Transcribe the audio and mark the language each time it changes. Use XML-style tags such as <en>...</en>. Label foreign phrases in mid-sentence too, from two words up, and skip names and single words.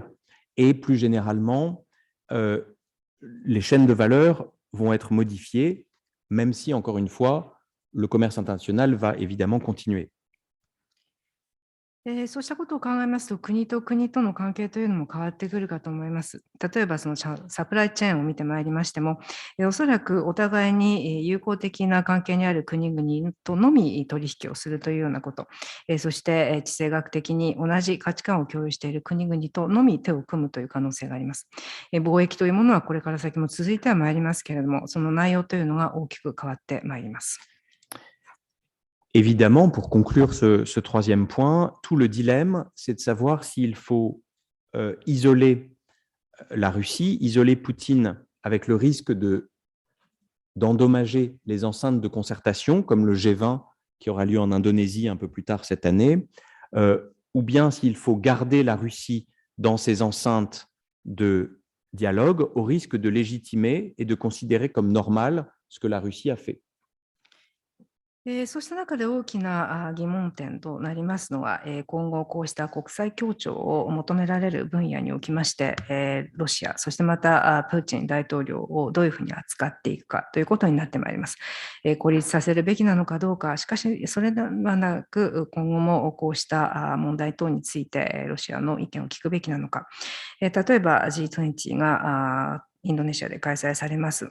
<fr>Et plus généralement, les chaînes de valeur vont être modifiées, même si, encore une fois, le commerce international va évidemment continuer.</fr> <ja>そうしたことを考えますと、国と国との関係というのも変わってくるかと思います。例えば、そのサプライチェーンを見てまいりましても、おそらくお互いに友好的な関係にある国々とのみ取引をするというようなこと、そして地政学的に同じ価値観を共有している国々とのみ手を組むという可能性があります。貿易というものはこれから先も続いてはまいりますけれども、その内容というのが大きく変わってまいります。</ja> <fr>Évidemment, pour conclure ce troisième point, tout le dilemme, c'est de savoir s'il faut isoler la Russie, isoler Poutine avec le risque d'endommager les enceintes de concertation, comme le G20 qui aura lieu en Indonésie un peu plus tard cette année, ou bien s'il faut garder la Russie dans ces enceintes de dialogue au risque de légitimer et de considérer comme normal ce que la Russie a fait.</fr> <ja>そうした中で大きな疑問点となりますのは、今後こうした国際協調を求められる分野におきまして、ロシア、そしてまたプーチン大統領をどういうふうに扱っていくかということになってまいります。孤立させるべきなのかどうか、しかしそれではなく、今後もこうした問題等についてロシアの意見を聞くべきなのか、例えば G20 がインドネシアで開催されます。</ja>